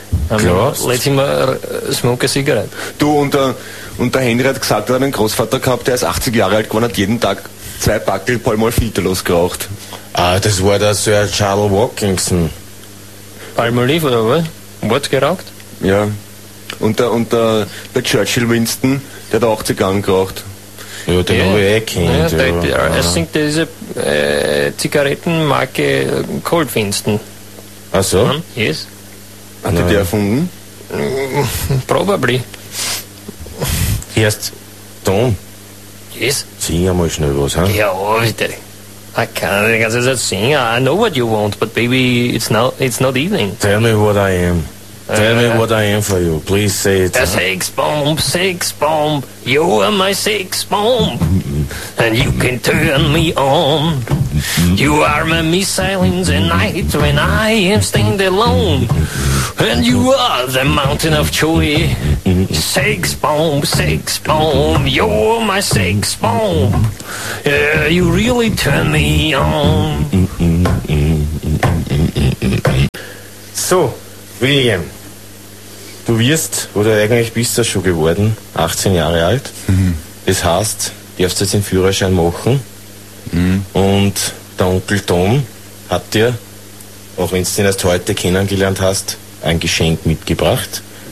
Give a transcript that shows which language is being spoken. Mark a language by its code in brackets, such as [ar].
[en] Let him smoke a cigarette. [de] Du, und der Henry hat gesagt, er hat einen Großvater gehabt, der ist 80 Jahre alt geworden, hat jeden Tag zwei Packel Palmolive-Filterlos geraucht. Ah, das war der Sir Charles Watkinson. Palmolive oder was? Wurde geraucht? Ja. Und der Churchill Winston, der hat 80 Gang geraucht. Ja, den habe ich eh kennt. Ich denke, das ist eine Zigarettenmarke Colt Winston. Ach so? [en] Yes. [de] Hat er die erfunden? [en] Probably. [de] Erst Tom. [en] Yes. [de] Sing einmal schnell was, hä? Ja, bitte. [en] I can't think as a singer. I know what you want, but baby, it's not evening. Tell me what I am. Tell me what I am for you. Please say it. A sex bomb, sex bomb. You are my sex bomb. And you can turn me on. You are my missile in the night when I am stand alone. And you are the mountain of joy. Sex bomb, sex bomb. You're my sex bomb. Yeah, you really turn me on. [de] So, William. Du wirst, oder eigentlich bist du schon geworden, 18 Jahre alt. Das heißt, du darfst jetzt den Führerschein machen. Und der Onkel Tom hat dir, auch wenn du ihn erst heute kennengelernt hast, ein Geschenk mitgebracht.